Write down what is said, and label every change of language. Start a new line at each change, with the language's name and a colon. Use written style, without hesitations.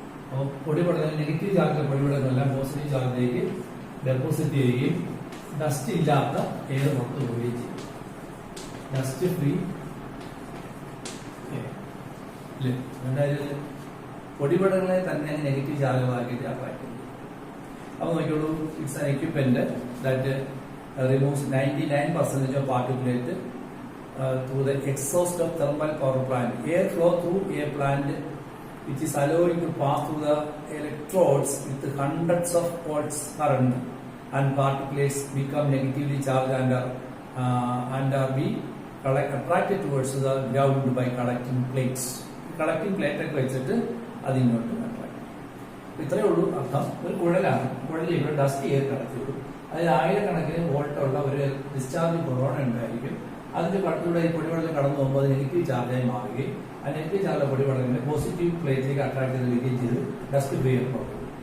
Malayalam: അപ്പോൾ പൊടിപടലം നെഗറ്റീവ് ചാർജുള്ള പൊടിപടലങ്ങളെല്ലാം positive ചാർജിലേക്ക് deposit ചെയ്യുകയും ഡസ്റ്റ് ഇല്ലാത്ത എയർ പുറത്തു പോവുകയും ചെയ്യും. ഡസ്റ്റ് ഫ്രീ അല്ലേ? രണ്ടായിരം പൊടിപടലങ്ങളെ തന്നെ നെഗറ്റീവ് ചാർജുകളാക്കിയിട്ട് അട്രാക്ട് ചെയ്യും. അപ്പോൾ നോക്കിയോളൂ,
English: It's an equipment that removes 99% of particulate through the exhaust of thermal power plant. Air flow through a plant which is allowing to pass through the electrodes with hundreds of volts current, and particulates become negatively charged and are be attracted towards the ground by collecting plates.
Malayalam: Collecting plate ഒക്കെ വെച്ചിട്ട് അതിങ്ങോട്ട് attract. ഇത്രയേ ഉള്ളൂ അർത്ഥം. ഒരു കുഴലാണ്. കുഴലിൽ dust air കടത്തിവിടും. അതിൽ 1000കണക്കിന് വോൾട്ടുള്ള ഒരു discharge corona ഉണ്ടായിരിക്കും. അതിന്റെ കടത്തിലൂടെ ഈ പൊടിപടലം കടന്നു പോകുമ്പോൾ അത് നെഗറ്റീവ് ചാർജായി മാറുകയും ആ നെഗറ്റീവ് ചാർജ് പൊടിപടലങ്ങളെ പോസിറ്റീവ് പ്ലേറ്റിലേക്ക് അട്രാക്ട് ചെയ്ത് ചെയ്ത് ഡസ്റ്റ് ഫ്രീ പുറത്തു.